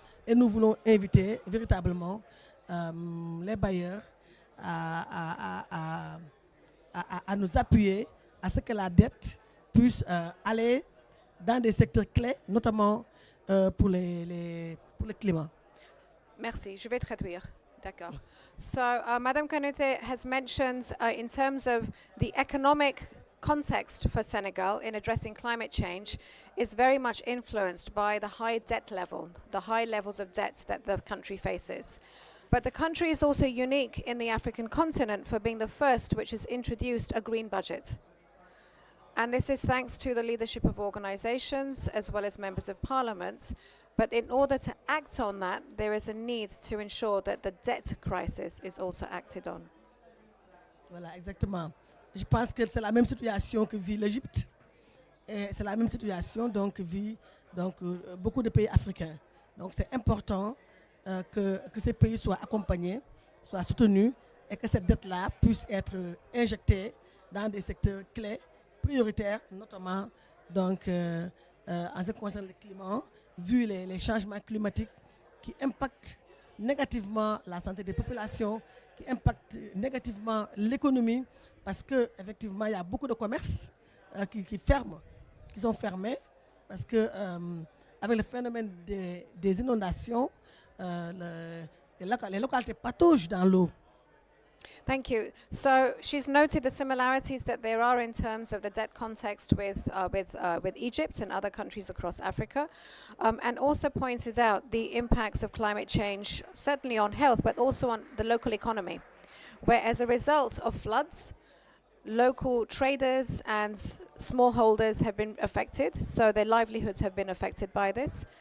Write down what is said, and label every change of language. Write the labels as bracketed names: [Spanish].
[French] Et nous voulons inviter véritablement les bailleurs à nous appuyer à ce que la dette puisse aller dans des secteurs clés, notamment pour le climat. Merci, je vais traduire. D'accord. [English] So, Madame Kanute has mentioned in terms of the economic context for Senegal in addressing climate change is very much influenced by the high debt level, the high levels of debt that the country faces. But the country is also unique in the African continent for being the first which has introduced a green budget. And this is thanks to the leadership of organizations as well as members of parliament. But in order to act on that, there is a need to ensure that the debt crisis is also acted on. [French] Voilà, exactement. Je pense que c'est la même situation que vit l'Égypte. Et c'est la même situation donc, que vit beaucoup de pays africains. Donc c'est important que ces pays soient accompagnés, soient soutenus et que cette dette-là puisse être injectée dans des secteurs clés, prioritaires, notamment donc, en ce qui concerne le climat, vu les changements climatiques qui impactent négativement la santé des populations, qui impactent négativement l'économie, parce qu'effectivement, il y a beaucoup de commerces qui ferment, qui sont fermés, parce que avec le phénomène des inondations, les localités pataugent dans l'eau. [English] Thank you. So she's noted the similarities that there are in terms of the debt context with Egypt and other countries across Africa, and also pointed out the impacts of climate change, certainly on health, but also on the local economy, where as a result of floods, local traders and smallholders have been affected, so their livelihoods have been affected by this.